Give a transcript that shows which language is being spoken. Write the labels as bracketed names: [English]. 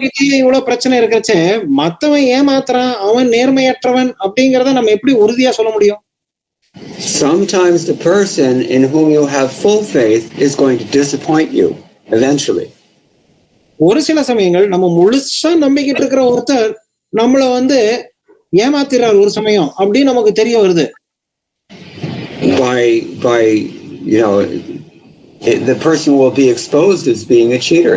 [Tamil] கிட்டயே இவ்வளவு பிரச்சனை இருக்கச்சே மத்தவன் ஏமாத்துறான், அவன் நேர்மையற்றவன் அப்படிங்கறத நம்ம எப்படி உறுதியா சொல்ல முடியும்? [English] sometimes the person in whom you have full faith is going to disappoint you eventually. [Tamil] ஒரு சில சமயங்கள் நம்ம முழுசா நம்பிக்கிட்டு இருக்கிற ஒருத்தர் நம்மள வந்து ஏமாத்திறார் ஒரு சமயம் அப்படின்னு நமக்கு தெரிய வருது. [English] By you know, the person will be exposed as being a cheater.